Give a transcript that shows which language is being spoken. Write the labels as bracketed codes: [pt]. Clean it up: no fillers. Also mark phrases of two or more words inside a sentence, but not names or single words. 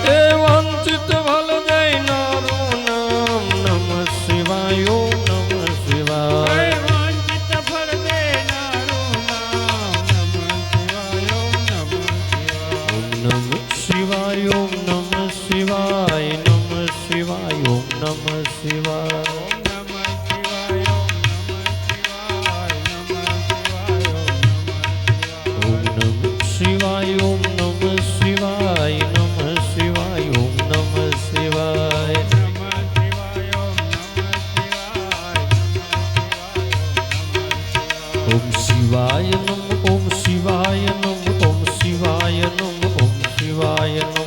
[gu] એ વંચિત ફળ દેનારૂ નામ [sa] नमः शिवाय ओम नमः शिवाय [gu] વંચિત ફળ દેનારો નામ [sa] नमः शिवाय ओम नमः शिवाय ओम नमः शिवाय ओम नमः शिवाय नमः शिवाय ओम નમઃ શિવાય. ઓમ નમઃ શિવાય ઓમ નમઃ શિવાય નમઃ શિવાય ઓમ નમઃ શિવાય ઓમ શિવાય ઓમ શિવાય નમ ઓમ શિવાય નમ ઓમ શિવાય નમ